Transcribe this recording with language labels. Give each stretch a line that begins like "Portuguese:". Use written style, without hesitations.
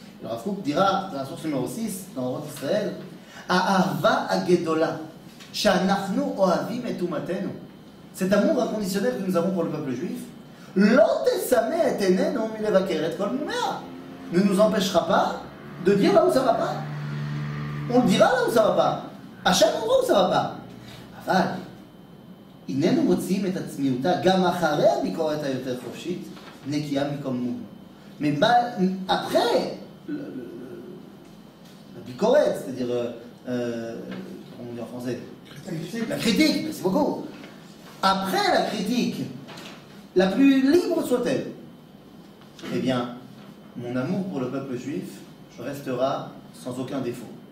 French: Le Rav Kook dira, dans la source numéro 6, dans le roi d'Israël,
Hebrew: A'ava agedola, she'anachnu ohavim et umatenu.
French: Cet amour inconditionnel que nous avons pour le peuple juif,
Hebrew: lo tesame et enenu milevaker et kol mumea,
French: ne nous empêchera pas de dire là où ça ne va pas. On le dira là où ça ne va pas. À chaque endroit où ça ne va pas.
Hebrew: אבל, איננו מוצאים את עצמיותה גם אחרי הביקורת היותר חופשית, נקייה מקוממות.
French: Mais après la bicouret, c'est-à-dire, comment on dit en français? La critique, merci beaucoup. Après la critique, la plus libre soit-elle, eh bien, mon amour pour le peuple juif restera sans aucun défaut.